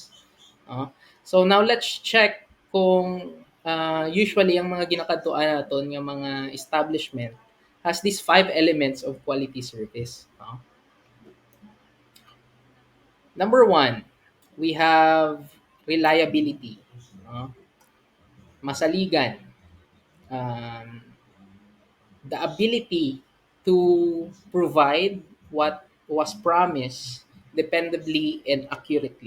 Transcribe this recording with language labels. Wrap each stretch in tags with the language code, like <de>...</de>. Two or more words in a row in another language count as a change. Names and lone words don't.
<en>So now let's check</en> <hil>kung usually ang mga ginakadtuan naton nga mga establishment</hil> <en>has these five elements of quality service. Number one, we have reliability. Masaligan. Um, the ability to provide what was promised dependably and accurately.</en>